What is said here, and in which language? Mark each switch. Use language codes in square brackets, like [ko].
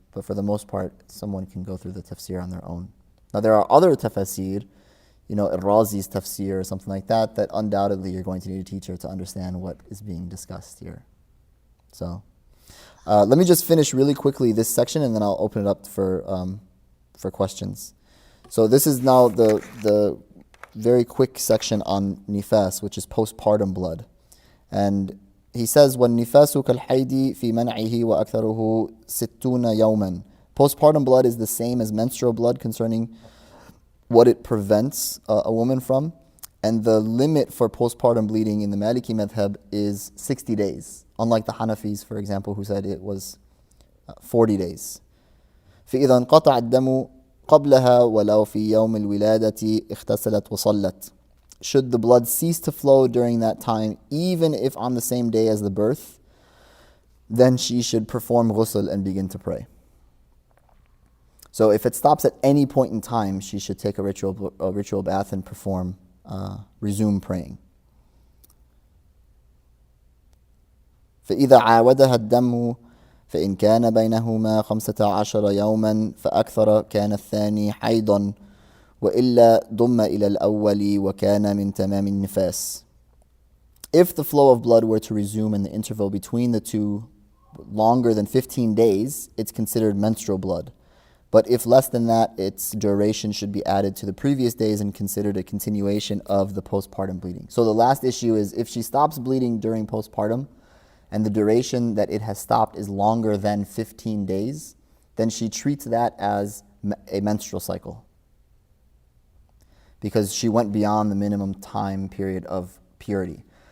[en] But for the most part, someone can go through the tafsir on their own. Now, there are other tafsir, al-Razi's tafsir or something like that undoubtedly you're going to need a teacher to understand what is being discussed here. So, let me just finish really quickly this section and then I'll open it up for questions. So this is now the very quick section on nifas, which is postpartum blood. And he says, [ar] وَالنِّفَاسُ كَالْحَيْدِ فِي مَنْعِهِ وَأَكْثَرُهُ 60 يَوْمًا. [en] Postpartum blood is the same as menstrual blood concerning what it prevents a woman from. And the limit for postpartum bleeding in the Mālikī madhhab is 60 days, unlike the Hanafis, for example, who said it was 40 days. [ar] فإذا انقطع الدم قبلها ولو في يوم الولادة اغتسلت وصلت. [en] Should the blood cease to flow during that time, even if on the same day as the birth, then she should perform ghusl and begin to pray. So if it stops at any point in time, she should take a ritual bath and resume praying. [ar] فإذا عاودها الدم فإن كان بينهما 15 يوما فأكثر كان الثاني حيضا وإلا ضم إلى الأول وكان من تمام النفاس. [en] If the flow of blood were to resume in the interval between the two longer than 15 days, it's considered menstrual blood. But if less than that, its duration should be added to the previous days and considered a continuation of the postpartum bleeding. So the last issue is if she stops bleeding during postpartum and the duration that it has stopped is longer than 15 days, then she treats that as a menstrual cycle, because she went beyond the minimum time period of purity.